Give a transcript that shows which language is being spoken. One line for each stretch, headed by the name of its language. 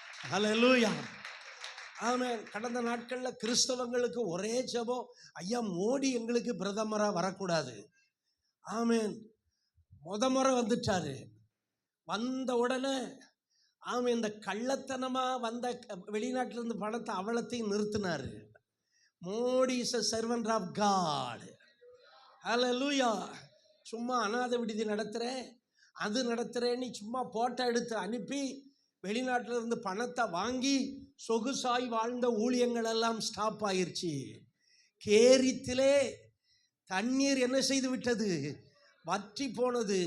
Tamil: ஹல்லேலூயா, ஆமென். கடந்த நாட்களில் கிறிஸ்தவங்களுக்கு ஒரே ஜெபம், ஐயா மோடி எங்களுக்கு பிரதமராக வரக்கூடாது. ஆமென். முறை வந்துட்டாரு. வந்த உடனே ஆமென், இந்த கள்ளத்தனமா வந்த வெளிநாட்டிலிருந்து பணத்தை அவலத்தையும் நிறுத்தினாரு.
English: Modi is a servant of God.
Tamil: ஹல்லேலூயா. சும்மா அநாதை விடுதி நடத்துறேன், அது நடத்துறேன்னு சும்மா போட்டோ எடுத்து அனுப்பி வெளிநாட்டில் இருந்து பணத்தை வாங்கி சொகுசாய் வாழ்ந்த ஊழியங்கள் எல்லாம் ஸ்டாப் ஆயிருச்சு. கேரித்திலே தண்ணீர் என்ன செய்து விட்டது? வற்றி போனது.